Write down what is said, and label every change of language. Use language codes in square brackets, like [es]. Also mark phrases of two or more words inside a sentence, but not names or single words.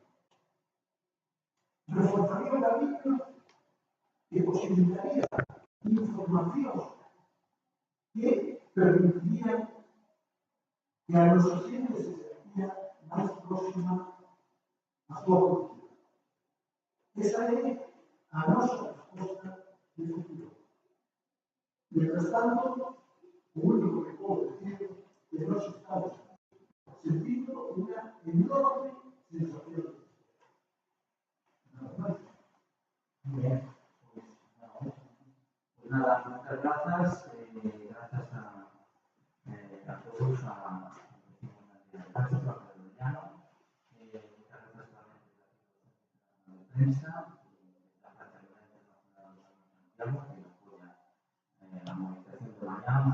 [gl] Reforzaría o camiño e posibilitaría informacións que permitirían que a nosa xente se sentía máis próxima a súa cultura. Esa é a nosa resposta de futuro. [es] Mientras tanto, [gl] o único que podo decir é que nós estamos sentindo unha enorme sensación de [es] bien, pues nada, muchas gracias. Gracias a todos, a Castro, a Pedroñano. Muchas gracias también a la prensa, la Fraternidad Internacional de Santiago, que apoya la movilización de mañana.